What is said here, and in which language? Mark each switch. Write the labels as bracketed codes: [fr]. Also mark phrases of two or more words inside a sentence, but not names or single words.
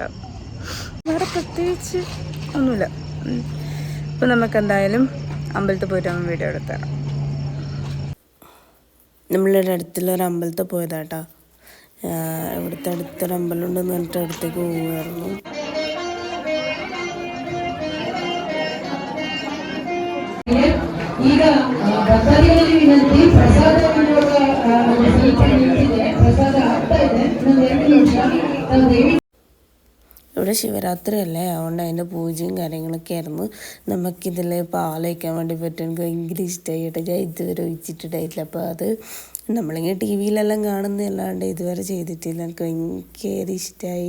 [ml] വേറെ പ്രത്യേകിച്ച് ഒന്നുമില്ല. ഇപ്പം നമുക്ക് എന്തായാലും അമ്പലത്തിൽ പോയിട്ട് നമ്മൾ വീഡിയോ എടുക്കാം. നമ്മളുടെ അടുത്തുള്ളൊരു അമ്പലത്തിൽ പോയതാട്ടോ. ഇവിടുത്തെ അടുത്തൊരു അമ്പലം ഉണ്ടെന്ന് പറഞ്ഞിട്ട് അടുത്തേക്ക് പോവുമായിരുന്നു. [kn] ಈಗ ಭಕ್ತಾದಿಗಳಲ್ಲಿ ವಿನಂತಿ, ಪ್ರಸಾದ ಪ್ರಸಾದ ಆಗ್ತಾ ಇದೆ. ಇನ್ನೊಂದು 2 ನಿಮಿಷ ನಾವು [ml] ഇവിടെ ശിവരാത്രി അല്ലേ, അതുകൊണ്ട് അതിൻ്റെ പൂജയും കാര്യങ്ങളൊക്കെ ആയിരുന്നു. നമുക്കിതിൽ പാലൊഴിക്കാൻ വേണ്ടി പറ്റും. എനിക്ക് ഭയങ്കര ഇഷ്ടമായി കേട്ടോ. ഞാൻ ഇതുവരെ ഒഴിച്ചിട്ടിട്ടായിട്ടില്ല. അപ്പോൾ അത് നമ്മളിങ്ങനെ ടി വിയിലെല്ലാം കാണുന്നതല്ലാണ്ട് ഇതുവരെ ചെയ്തിട്ടില്ല. എനിക്ക് ഭയങ്കര ഇഷ്ടമായി.